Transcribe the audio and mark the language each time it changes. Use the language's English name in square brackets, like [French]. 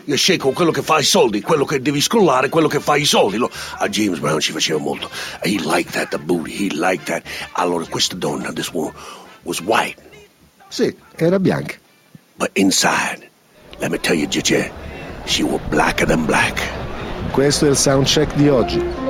[English] You shake [Italian] con quello che fa i soldi, quello che devi scrollare, quello che fa i soldi. A James Brown ci faceva molto. [English] He liked that, the booty, he liked that. [Italian] Allora, questa donna, [English] this one, was white. [Italian] Sì, era bianca. [English] But inside... Let me tell you, JJ, she was blacker than black. [Italian] Questo è il soundcheck di oggi.